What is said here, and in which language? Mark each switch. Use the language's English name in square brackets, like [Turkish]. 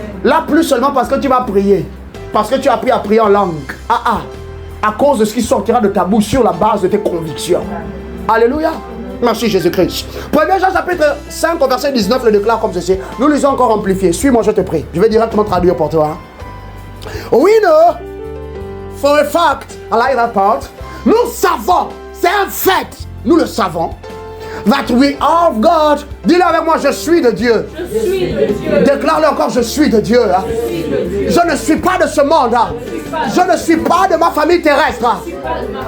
[French] Là, plus seulement parce que tu vas prier, parce que tu as appris à prier en langue. À cause de ce qui sortira de ta bouche sur la base de tes convictions. Alléluia. Merci Jésus-Christ. 1 Jean chapitre 5 au verset 19 le déclare comme ceci. Nous lisons encore amplifié. Suis-moi, je te prie. Je vais directement traduire pour toi. [English] We know for a fact, I like that part. [French] Nous savons, c'est un fait, nous le savons, [English] that we are of God. [French] Dis-le avec moi, je suis de Dieu. Je suis de Dieu. Déclare-le encore, je suis de Dieu. Hein. Je ne suis pas de ce monde. Hein. Je ne suis pas de ma famille terrestre. Hein.